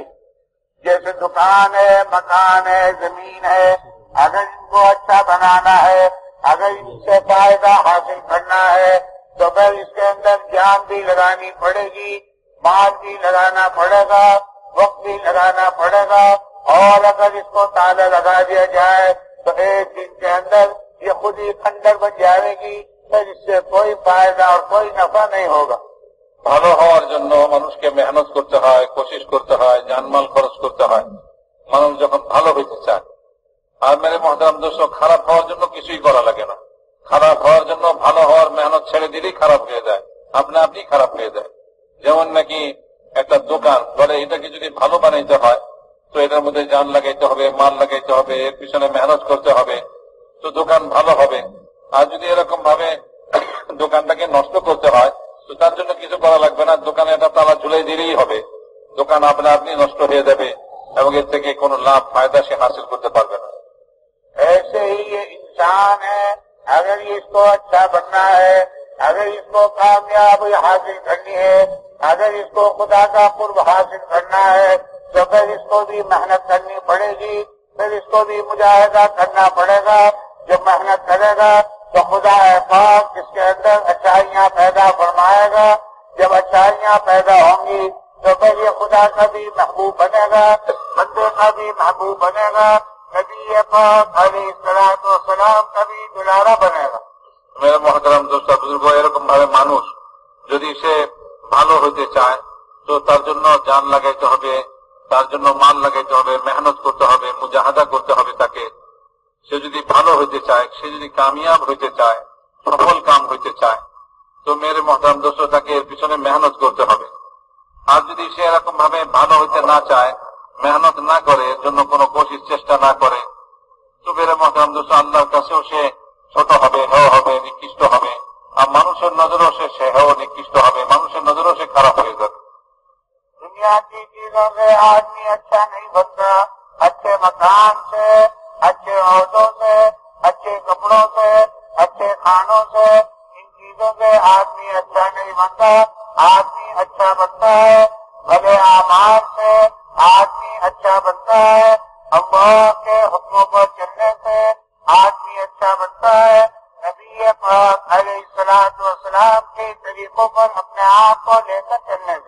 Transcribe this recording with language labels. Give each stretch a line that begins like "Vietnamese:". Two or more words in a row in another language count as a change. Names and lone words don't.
Urdu: جیسے دکان ہے، مکان ہے، زمین ہے، اگر ان کو اچھا بنانا ہے، اگر ان سے فائدہ حاصل کرنا ہے تو پھر اس کے اندر جان بھی لگانی پڑے گی، مال بھی لگانا پڑے گا، وقت بھی لگانا پڑے گا. اور اگر اس کو تالا لگا دیا جائے تو ایک دن کے اندر یہ خود ہی کھنڈر بن جائے گی، پھر اس سے کوئی فائدہ اور کوئی نفع نہیں ہوگا.
Bangla: ভালো হওয়ার জন্য মানুষকে মেহনত করতে হয়, কোশিশ করতে হয়, জানমাল খরচ করতে হয় মানুষ যখন ভালো হইতে চায়. আর
Urdu: میرے محترم دوست,
Bangla: খারাপ হওয়ার জন্য কিছুই করা লাগে না. খারাপ হওয়ার জন্য ভালো হওয়ার মেহনত ছেড়ে দিলেই খারাপ হয়ে যায়, আপনা আপনি খারাপ হয়ে যায়. যেমন নাকি একটা দোকান বলে এটাকে যদি ভালো বানাইতে হয় তো এটার মধ্যে জান লাগাইতে হবে, মাল লাগাইতে হবে, এর পিছনে মেহনত করতে হবে, তো দোকান ভালো হবে. আর যদি এরকম ভাবে দোকানটাকে নষ্ট করতে হয় তো তার জন্য কিছু করা লাগবে না, দোকানে একটা তালা ঝুলাই দিলেই হবে, দোকান আপনা আপনি নষ্ট হয়ে যাবে এবং এর থেকে কোনো লাভ ফায়দা সে হাসিল করতে পারবে না.
Urdu: ایسے ہی یہ انسان ہے، اگر اس کو اچھا بننا ہے، اگر اس کو کامیابی حاصل کرنی ہے، اگر اس کو خدا کا قرب حاصل کرنا ہے تو پھر اس کو بھی محنت کرنی پڑے گی، پھر اس کو بھی مجاہدہ کرنا پڑے گا. جب محنت کرے گا تو خدا پاک اس کے اندر اچھائیاں پیدا فرمائے گا. جب اچھائیاں پیدا ہوں گی تو پھر یہ خدا کا بھی محبوب بنے گا، بندے کا بھی محبوب بنے گا، نبی پاک
Arabic: علیہ الصلوۃ والسلام
Urdu: کا بھی دلارا بنے گا. میرے محترم دوست بزرگ,
Bangla: এরকম ভাবে মানুষ যদি সে ভালো হইতে চায় তো তার জন্য জান লাগাইতে হবে, তার জন্য মাল লাগাইতে হবে, মেহনত করতে হবে, মুজাহাদা করতে হবে. তাকে সে যদি ভালো হইতে চায়, সে যদি কামিয়াব হইতে চায়, সফল কাম হইতে চায় তো
Urdu: میرے محترم دوست
Bangla: তাকে এর পিছনে মেহনত করতে হবে. আর যদি সে এরকম ভাবে ভালো হইতে না চায়, মেহনত না করে, এর জন্য কোনো কোশিশ চেষ্টা না করে তো
Urdu: میرے محترم دوست
Bangla: আল্লাহর কাছেও সে ছোট হবে, হেয় হবে, নিকৃষ্ট হবে. আর মানুষের নজরেও সে হেয় নিকৃষ্ট হবে, মানুষের নজরেও সে খারাপ হয়ে যাবে.
Urdu: دنیا کی چیزوں سے آدمی اچھا نہیں بنتا، اچھے مکان سے، اچھے عہدوں سے، اچھے کپڑوں سے، اچھے کھانوں سے، ان چیزوں سے آدمی اچھا نہیں بنتا. آدمی اچھا بنتا ہے بھلے اعمال سے، آدمی اچھا بنتا ہے اللہ کے حکموں پر چلنے سے، آدمی اچھا بنتا ہے نبی پاک
Arabic: علیہ الصلوۃ والسلام
Urdu: کے طریقوں پر اپنے آپ کو لے کر چلنے سے.